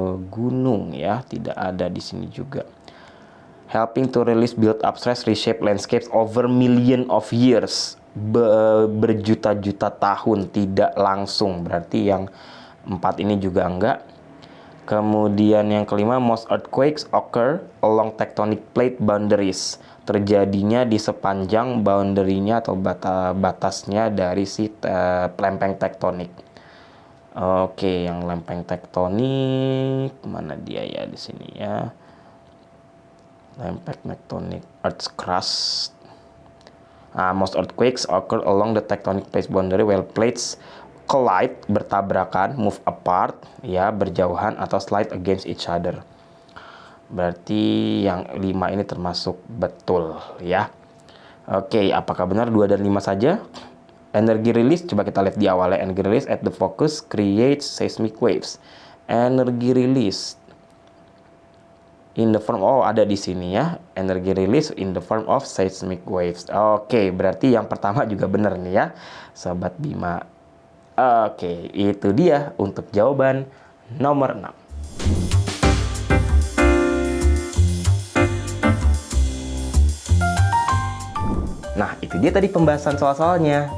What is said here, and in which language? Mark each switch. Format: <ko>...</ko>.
<id>Gunung ya, tidak ada di sini juga.</id> <en>Helping to release build up stress, reshape landscapes over million of years.</en> <id>Berjuta-juta tahun, tidak langsung. Berarti yang 4 ini juga enggak. Kemudian yang kelima,</id> <en>most earthquakes occur along tectonic plate boundaries.</en> <id>Terjadinya di sepanjang boundary-nya atau batasnya dari si lempeng tektonik. Oke, yang lempeng tektonik mana dia ya di sini ya? Lempeng tektonik,</id> <en>earth crust. Most earthquakes occur along the tectonic plate boundary where plates collide,</en> <id>bertabrakan,</id> <en>move apart,</en> <id>ya, berjauhan atau</id> <en>slide against each other.</en> <id>Berarti yang 5 ini termasuk betul, ya. Oke, apakah benar 2 dan 5 saja?</id> <en>Energy release,</en> <id>coba kita lihat di awalnya.</id> <en>Energy release at the focus creates seismic waves. Energy release in the form,</en> <id>ada di sini ya,</id> <en>energy release in the form of seismic waves.</en> <id>Oke, berarti yang pertama juga benar nih ya, Sobat Bima. Oke, itu dia untuk jawaban nomor 6. Nah, itu dia tadi pembahasan soal-soalnya.</id>